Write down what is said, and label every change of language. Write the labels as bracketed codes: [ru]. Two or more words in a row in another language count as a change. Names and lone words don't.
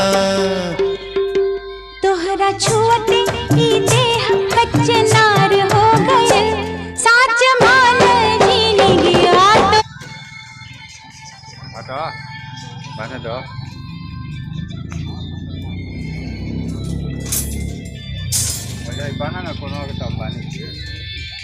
[bho] तोहरा छुअते ही देह कचनार हो गए, साच मान जिंदगिया तो [ms] Ada, mana dah? Ada ibanan aku nak tambah ni.